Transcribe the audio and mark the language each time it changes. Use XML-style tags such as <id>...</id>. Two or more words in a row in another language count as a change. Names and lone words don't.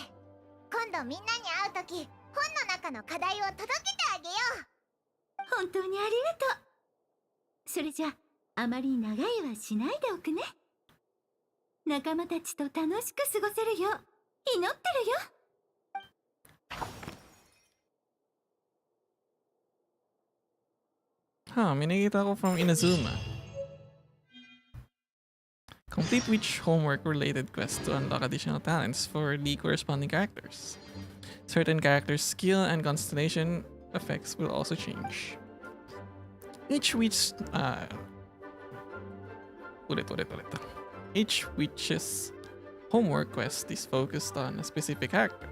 <ja>今度みんなに会うとき本の中の課題を届けてあげよう。本当にありがとう。それじゃあまり長いはしないでおくね。仲間たちと楽しく過ごせるよう祈ってるよ。</ja> <tl>May nakita ko from Inazuma.</tl> <en>Complete which homework-related quest to unlock additional talents for the corresponding characters. Certain characters' skill and constellation effects will also change. Each witch's homework quest is focused on a specific character.</en>